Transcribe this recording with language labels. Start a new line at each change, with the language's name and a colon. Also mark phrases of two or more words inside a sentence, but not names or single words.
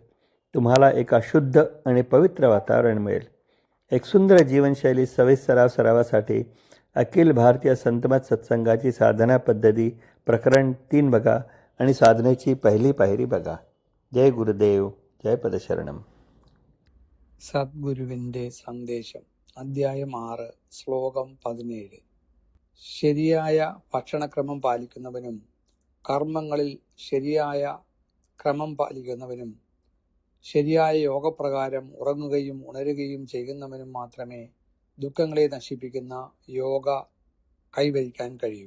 Marathi: तुम्हाला एका शुद्ध आणि पवित्र वातावरण मिळेल. एक सुंदर जीवनशैली सरावासाठी अखिल भारतीय संतमत सत्संगाची साधना पद्धती प्रकरण 3 बघा आणि साधनेची पहिली पायरी बघा. जय गुरुदेव, जय पदशरणम.
Malayalam: സദ്ഗുരുവിൻ്റെ സന്ദേശം. അധ്യായം 6, ശ്ലോകം 17. ശരിയായ ഭക്ഷണക്രമം പാലിക്കുന്നവനും കർമ്മങ്ങളിൽ ശരിയായ ക്രമം പാലിക്കുന്നവനും ശരിയായ യോഗപ്രകാരം ഉറങ്ങുകയും ഉണരുകയും ചെയ്യുന്നവനും മാത്രമേ ദുഃഖങ്ങളെ നശിപ്പിക്കുന്ന യോഗ കൈവരിക്കാൻ കഴിയൂ.